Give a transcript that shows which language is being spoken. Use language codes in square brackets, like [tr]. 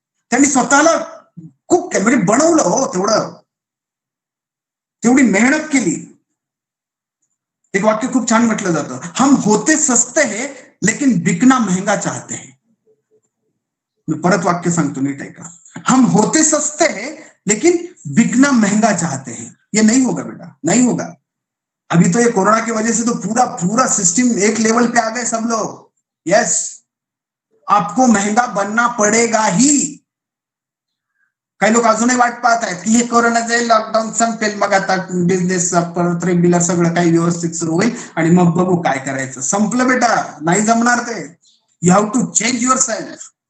[mr] त्यांनी स्वतःला कुक म्हणजे बनवलं हो, तेवढी मेहनत केली. एक वाक्य खूप छान म्हटलं जातं, [hi] हम होते सस्ते है लेकिन बिकना महंगा चाहते हैं. [mr] मी परत वाक्य सांगतो, नीट ऐका. [hi] हम होते सस्ते हैं लेकिन बिकना महंगा चाहते हैं. ये नहीं होगा बेटा, नहीं होगा. अभी तो ये कोरोना की वजह से तो पूरा सिस्टम एक लेवल पे आ गए सब लोग. यस, आपको महंगा बनना पडेगा ही. [mr] काही लोक अजूनही वाट पाहत आहेत की हे कोरोना जाईल, लॉकडाऊन संपेल, मग आता बिझनेस परत रेग्युलर सगळं काही व्यवस्थित सुरू होईल आणि मग बघू काय करायचं. संपलं बेटा, नाही जमणार ते. [en] You have to change yourself.